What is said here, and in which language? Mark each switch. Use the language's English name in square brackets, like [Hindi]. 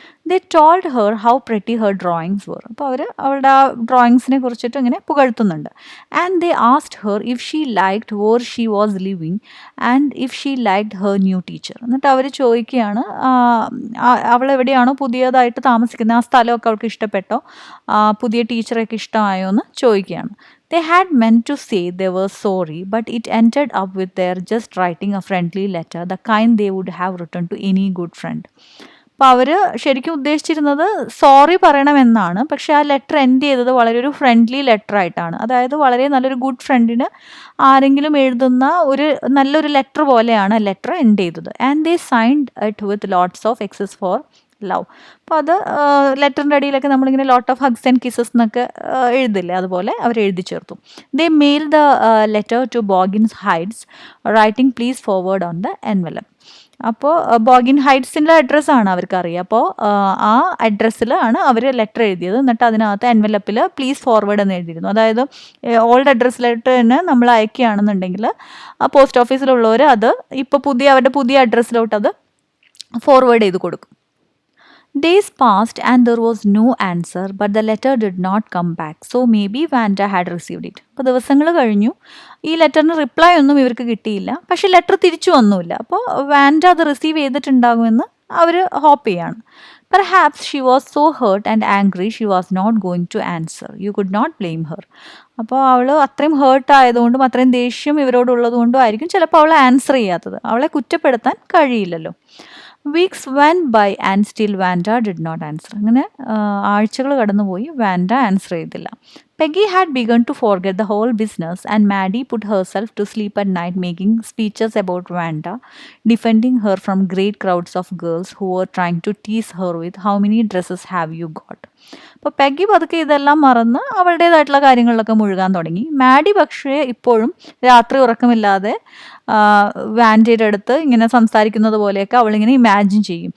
[English] They told her how pretty her drawings were. [Malayalam] അപ്പോൾ അവർ അവളുടെ ആ ഡ്രോയിങ്സിനെ കുറിച്ചിട്ട് ഇങ്ങനെ പുകഴ്ത്തുന്നുണ്ട്. [English] And they asked her if she liked where she was living and if she liked her new teacher. [Malayalam] എന്നിട്ട് അവർ ചോദിക്കുകയാണ് അവൾ എവിടെയാണോ പുതിയതായിട്ട് താമസിക്കുന്നത് ആ സ്ഥലമൊക്കെ അവൾക്ക് ഇഷ്ടപ്പെട്ടോ, പുതിയ ടീച്ചറൊക്കെ ഇഷ്ടമായോ എന്ന് ചോദിക്കുകയാണ്. [English] They had meant to say they were sorry, but it ended up with their just writing a friendly letter, the kind they would have written to any good friend. [Malayalam] അപ്പോൾ അവർ ശരിക്കും ഉദ്ദേശിച്ചിരുന്നത് സോറി പറയണമെന്നാണ്. പക്ഷേ ആ ലെറ്റർ എൻഡ് ചെയ്തത് വളരെ ഒരു friendly letter ആയിട്ടാണ്. അതായത് വളരെ നല്ലൊരു ഗുഡ് ഫ്രണ്ടിന് ആരെങ്കിലും എഴുതുന്ന ഒരു നല്ലൊരു ലെറ്റർ പോലെയാണ് ലെറ്റർ എൻഡ് ചെയ്തത്. [English] And they signed it with lots of X's for love. [Malayalam] അപ്പോൾ അത് ലെറ്ററിൻ്റെ അടിയിലൊക്കെ നമ്മളിങ്ങനെ [English] lot of hugs and kisses [Malayalam] എന്നൊക്കെ എഴുതില്ലേ, അതുപോലെ അവർ എഴുതി ചേർത്തു. [English] They mail the letter to Boggins Heights writing please forward on the envelope. [Malayalam] അപ്പോൾ ബോഗിൻ ഹൈറ്റ്സിൻ്റെ അഡ്രസ്സാണ് അവർക്കറിയാം. അപ്പോൾ ആ അഡ്രസ്സിലാണ് അവർ ലെറ്റർ എഴുതിയത്. എന്നിട്ട് അതിനകത്ത് എൻവലപ്പിൽ പ്ലീസ് ഫോർവേഡ് എന്ന് എഴുതിയിരുന്നു. അതായത് ഓൾഡ് അഡ്രസ്സിലോട്ട് തന്നെ നമ്മൾ അയക്കുകയാണെന്നുണ്ടെങ്കിൽ ആ പോസ്റ്റ് ഓഫീസിലുള്ളവർ അത് ഇപ്പോൾ അവരുടെ പുതിയ അഡ്രസ്സിലോട്ട് അത് ഫോർവേഡ് ചെയ്ത് കൊടുക്കും. [English] Days passed and there was no answer, but the letter did not come back. So maybe Vanda had received it. [Malayalam] അപ്പോൾ ദിവസങ്ങൾ കഴിഞ്ഞു, ഈ ലെറ്ററിന് റിപ്ലൈ ഒന്നും ഇവർക്ക് കിട്ടിയില്ല. പക്ഷേ ലെറ്റർ തിരിച്ചു വന്നുമില്ല. അപ്പോൾ വാൻഡ അത് റിസീവ് ചെയ്തിട്ടുണ്ടാകുമെന്ന് അവർ ഹോപ്പ് ചെയ്യാണ്. [English] Perhaps she was so hurt and angry she was not going to answer. You could not blame her. [Malayalam] അപ്പോൾ അവൾ അത്രയും ഹേർട്ട് ആയതുകൊണ്ടും അത്രയും ദേഷ്യം ഇവരോടുള്ളതുകൊണ്ടും ആയിരിക്കും ചിലപ്പോൾ അവൾ ആൻസർ ചെയ്യാത്തത്. അവളെ കുറ്റപ്പെടുത്താൻ കഴിയില്ലല്ലോ. [English] Weeks went by and still Vanda did not answer. [Malayalam] അങ്ങനെ ആഴ്ചകൾ കടന്നുപോയി, വാൻഡ ആൻസർ ചെയ്തില്ല. [English] Peggy had begun to forget the whole business and Maddie put herself to sleep at night making speeches about Vanda, defending her from great crowds of girls who were trying to tease her with how many dresses have you got. [Malayalam] അപ്പോൾ Peggy പതുക്കെ ഇതെല്ലാം മറന്ന് അവളുടേതായിട്ടുള്ള കാര്യങ്ങളിലൊക്കെ മുഴുകാൻ തുടങ്ങി. Madey പക്ഷേ ഇപ്പോഴും രാത്രി ഉറക്കമില്ലാതെ വാൻഡയുടെ അടുത്ത് ഇങ്ങനെ സംസാരിക്കുന്നത് പോലെയൊക്കെ അവളിങ്ങനെ ഇമാജിൻ ചെയ്യും.